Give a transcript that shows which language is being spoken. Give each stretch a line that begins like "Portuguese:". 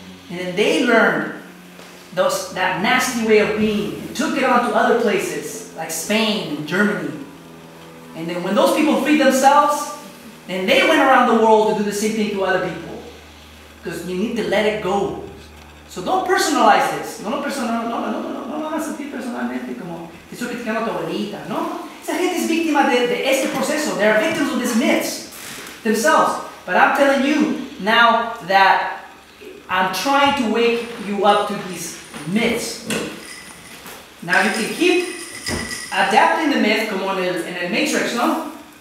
English: And then they learned that nasty way of being and took it on to other places like Spain and Germany. And then when those people freed themselves, then they went around the world to do the same thing to other people. Because you need to let it go. So don't personalize this.
Spanish: No vas a sentir personalmente como que estoy criticando a tu abuelita. No. Esa gente es víctima de este proceso.
English: They are victims of these myths themselves. But I'm telling you now that I'm trying to wake you up to these myths. Now you can keep adapting the myth
Spanish: como en el Matrix, no?